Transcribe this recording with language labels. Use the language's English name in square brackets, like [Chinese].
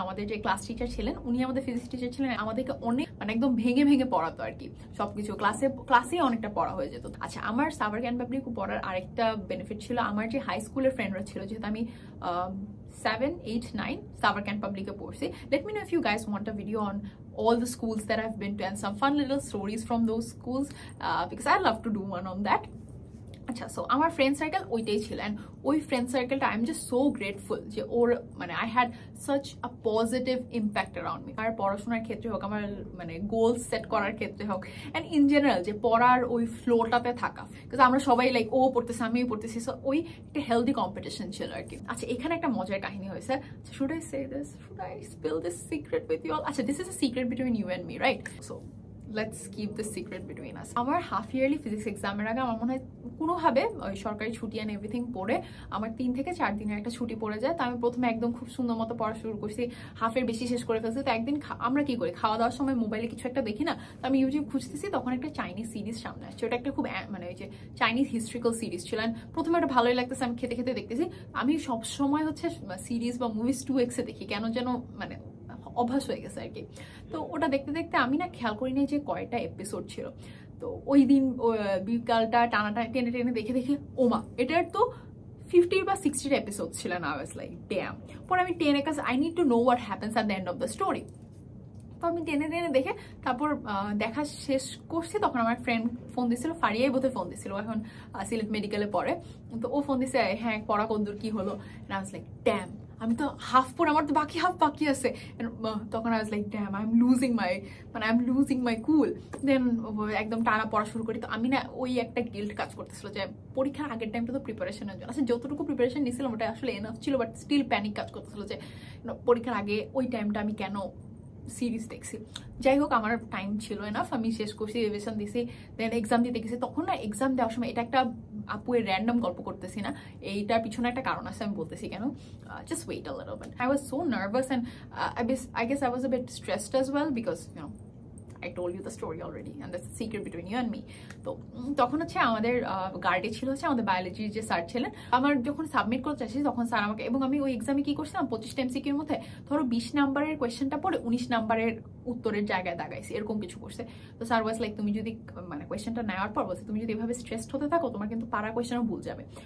[Bangla] আমাদের যে class teacher ছিলেন উনি আমাদের ফিজিক্স টিচার ছিলেন, আমাদেরকে অনেক মানে একদম ভেঙে ভেঙে পড়াতো আর কি সবকিছু, ক্লাসেই অনেকটা পড়া হয়ে যেত। আচ্ছা আমার সাভার ক্যান্ট পাবলিক পড়ার আরেকটা বেনিফিট ছিল, আমার যে হাই স্কুলের ফ্রেন্ডরা ছিল, যেহেতু আমি 7, 8, 9 Savar Camp Public পড়ছি। [English] Let me know if you guys want a video on all the schools that I've been to and some fun little stories from those schools because I'd love to do one on that. আচ্ছা so আমার friend circle [Bangla] ওইটাই ছিল [English] and ওই friend সার্কেলটা I am just so grateful [Bangla] যে ওর মানে [English] I had such a positive impact around me. [Bangla] আর পড়াশোনার ক্ষেত্রে হোক, আমার মানে গোলস সেট করার ক্ষেত্রে হোক, [English] and in general [Bangla] যে পড়ার ওই ফ্লোটাতে থাকা, বিকজ আমরা সবাই লাইক ও পড়তেছে আমিও পড়তেছি, সো ওই একটা হেলদি কম্পিটিশন ছিল আর কি। আচ্ছা এখানে একটা মজার কাহিনী হয়েছে। [English] Should I say this, should I spill this secret with you all? আচ্ছা this is a secret between you and me, right? So let's keep the secret between us. [Bangla] আমার হাফ ইয়ারলি ফিজিক্স এক্সামের আগে আমার মনে হয় কোনোভাবে ওই সরকারি ছুটি অ্যান্ড এভরিথিং পড়ে আমার 3 থেকে 4 দিনের একটা ছুটি পড়ে যায়। তো আমি প্রথমে একদম খুব সুন্দর মতো পড়া শুরু করছি, হাফের বেশি শেষ করে ফেলছি। তো একদিন আমরা কি করি, খাওয়া দাওয়ার সময় মোবাইলে কিছু একটা দেখি না, তো আমি ইউটিউব খুঁজতেছি, তখন একটা চাইনিজ সিরিজ সামনে আসছে। ওটা একটা খুব মানে ওই যে চাইনিজ হিস্ট্রিক্যাল সিরিজ ছিল। প্রথমে ওটা ভালোই লাগতেছে, আমি খেতে খেতে দেখতেছি। আমি সবসময় হচ্ছে সিরিজ বা মুভিজ 2x এ দেখি, কেন যেন মানে অভ্যাস হয়ে গেছে আর কি। তো ওটা দেখতে দেখতে আমি না খেয়াল করিনি যে কয়টা এপিসোড ছিল। তো ওই দিন বিকালটা টানা টেনে টেনে দেখে দেখে ওমা এটার তো 50 বা 60 এপিসোড ছিলেন। [English] I was like damn. [Bangla] পরে আমি টেনে কাজ [English] I need to know what happens at the end of the story. [Bangla] তো আমি টেনে দেখে তারপর দেখা শেষ করছি। তখন আমার ফ্রেন্ড ফোন দিছিল, ফারিয়াই বোধহয় ফোন দিছিল, এখন সিলেট মেডিকেলে পড়ে। তো ও ফোন দিছে, হ্যাঁ পড়া কদ্দূর কি হলো। [English] I was like damn, [Bangla] আমি তো হাফ পড়ে, আমার তো বাকি হাফ বাকি আছে। [English] তখন I was like damn, I'm losing my cool. [Bangla] দেন একদম টানা পড়া শুরু করি। তো আমি না ওই একটা গিল্ট কাজ করতেছিল যে পরীক্ষার আগের টাইমটা তো প্রিপারেশনের জন্য, আচ্ছা যতটুকু প্রিপারেশন নিয়েছিলাম ওটা আসলে এনাফ ছিল, বাট স্টিল প্যানিক কাজ করতেছিল যে পরীক্ষার আগে ওই টাইমটা আমি কেন সিরিজ দেখছি। যাই হোক, আমার টাইম ছিল এনাফ, আমি শেষ করছি, রিভিশন দিছি, দেন এক্সাম দিতে গেছি। তখন না এক্সাম দেওয়ার সময়, এটা একটা আপুয়ের র্যান্ডম গল্প করতেছি না, এইটার পিছনে একটা কারণ আছে, আমি বলতেছি কেন। [English] Just wait a little bit. I was so nervous and I guess I was a bit stressed as well because I told you the story already and that's the secret between you and me. [Bangla] তো তখন হচ্ছে আমাদের গার্ডে ছিল হচ্ছে আমাদের বায়োলজির যে sir ছিলেন। আমার যখন সাবমিট করতে চাইছি তখন স্যার আমাকে, এবং আমি ওই এক্সামে কি করছিলাম 25টা এমসিকিউর মধ্যে ধরো 20 নাম্বারের কোয়েশ্চেনটা পড়ে 19 নাম্বারের উত্তরের জায়গায় দাগাইছি, এরকম কিছু করছে। তো স্যার [English] was like, [Bangla] তুমি যদি মানে কোয়েশ্চেনটা নেওয়ার পর বলছে তুমি যদি এভাবে স্ট্রেসড হতে থাকো তোমার কিন্তু পারা কোয়েশ্চেনও ভুল যাবে।